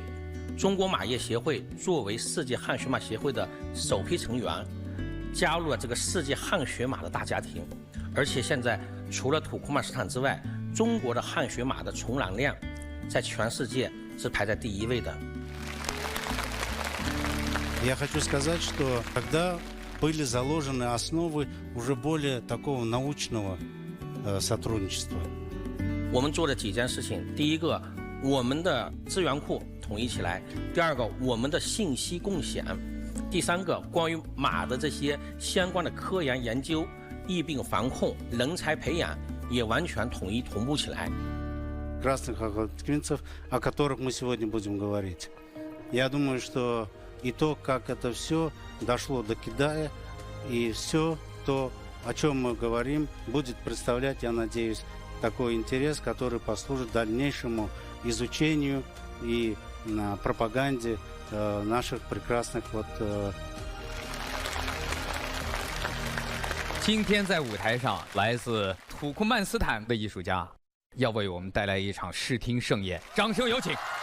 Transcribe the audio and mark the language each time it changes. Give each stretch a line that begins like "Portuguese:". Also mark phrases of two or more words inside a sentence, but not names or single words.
Chinese: 中国马业协会作为世界汗血马协会的首批成员，加入了这个世界汗血马的大家庭。而且现在，除了土库曼斯坦之外，中国的汗血马的从栏量，在全世界是排在第1位的。
Russian: Я хочу сказать, что когда были заложены основы уже более такого научного сотрудничества.
Chinese: 我们做了几件事情，第一个，我们的资源库统一起来；第二个，我们的信息共享；第三个，关于马的这些相关的科研研究、疫病防控、人才培养也完全统一同步起来。
Russian: Красных охотников, о которых мы сегодня будем говорить. Я думаю, что и то, как это все дошло до Китая, и все то, о чем мы говорим, будет представлять, я надеюсь, такой интерес, который послужит дальнейшему изучению и пропаганде наших прекрасных
Chinese: 今天在舞台上，来自土库曼斯坦的艺术家要为我们带来一场视听盛宴，掌声有请。